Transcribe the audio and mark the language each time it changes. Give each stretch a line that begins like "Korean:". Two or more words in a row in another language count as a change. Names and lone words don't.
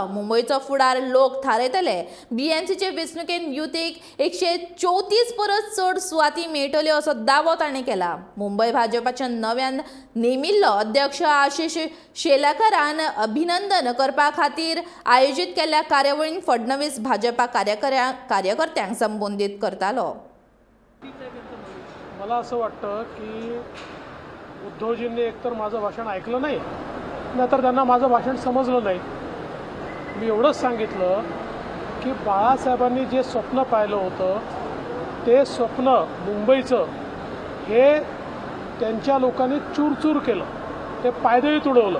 Konkani: मुंबयचो फुडार लोक थारयतले। बीएमसीचे वेंचणुकेत युतीक 134 परस चड सुवाती मेळटल्यो असो दावो ताणें केला। मुंबय भाजपाच्या नव्यान नेमिल्लो अध्यक्ष आशिष शेलाकारान अभिनंदन करपा खातीर आयोजीत केल्ल्या कार्यावळींत फडणवीस भाजपा कार्यकर्त्यांक संबोधीत करतालो।
Marathi: मला असं वाटतं की उद्धवजींनी एकतर माझं भाषण ऐकलं नाही, नाहीतर त्यांना माझं भाषण समजलं नाही। मी एवढंच सांगितलं की बाळासाहेबांनी जे स्वप्न पाहिलं होतं ते स्वप्न मुंबईचं हे त्यांच्या लोकांनी चूरचूर केलं, ते पायदळी तुडवलं।